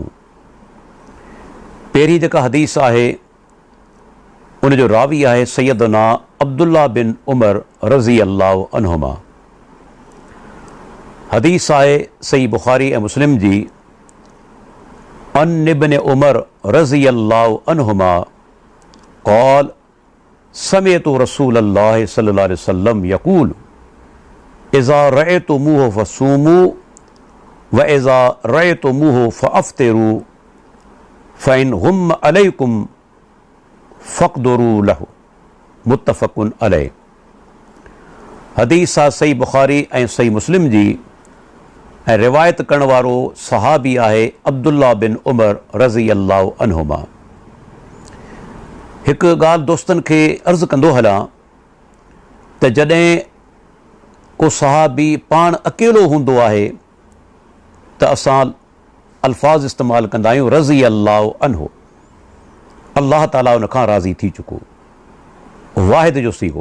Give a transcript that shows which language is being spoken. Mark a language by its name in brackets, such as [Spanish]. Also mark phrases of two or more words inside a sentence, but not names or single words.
[Sindhi] पहिरीं जेका हदीस आहे उन जो रावी आहे सैयदना अब्दुल्ला बिन उमर [Arabic] رضي الله عنهما. [Sindhi] हदीस आहे सही बुखारी ऐं मुस्लिम जी। [Arabic] عن ابن عمر رضي الله عنهما قال سمعت رسول الله صلى الله عليه وسلم يقول إذا رأيتموه فصوموا وإذا رأيتموه فأفطروا فإن غم عليكم فاقدروا له متفق عليه. [Sindhi] हदीस आहे सही बुखारी ऐं सही मुस्लिम जी ऐं रिवायत करण वारो सहाबी आहे अब्दुल्ला बिन उमर [Arabic] رضي الله عنهما. [Sindhi] हिकु ॻाल्हि दोस्तनि खे अर्ज़ु कंदो हलां त जॾहिं को सहाबी पाण अकेलो हूंदो आहे त असां अल्फाज़ इस्तेमालु कंदा आहियूं [Arabic] رضي الله عنه, [Sindhi] अल्लाह ताला उन खां राज़ी थी चुको, वाहिद जो सीगो।